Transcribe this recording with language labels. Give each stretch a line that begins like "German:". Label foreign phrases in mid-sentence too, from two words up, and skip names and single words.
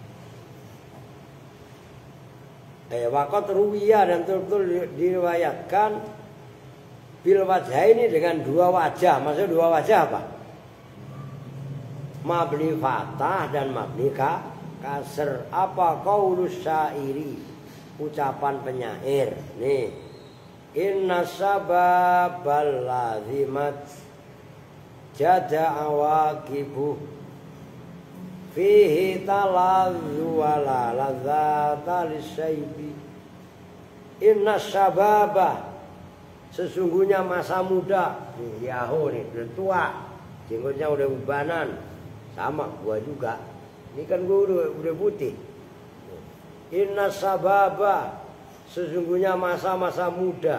Arabic: وقد روي
Indonesian: dan betul-betul diriwayatkan
Arabic: بالوجه
Indonesian: ini dengan dua wajah. Maksudnya dua wajah apa?
Arabic: مبني فتحة
Indonesian: dan
Arabic: مبني كسر.
Indonesian: Apa
Arabic: قول الشاعر?
Indonesian: Ucapan penyair. Nih.
Arabic: إن الشباب لازمة جاد عواقبه فيه تلذ ولا لذة للشيب. إن الشباب,
Indonesian: sesungguhnya masa muda. Yaho nih udah tua, jenggotnya udah ubanan. Sama gua juga. Ini kan gua udah putih.
Arabic: إن الشباب,
Indonesian: sesungguhnya masa-masa muda.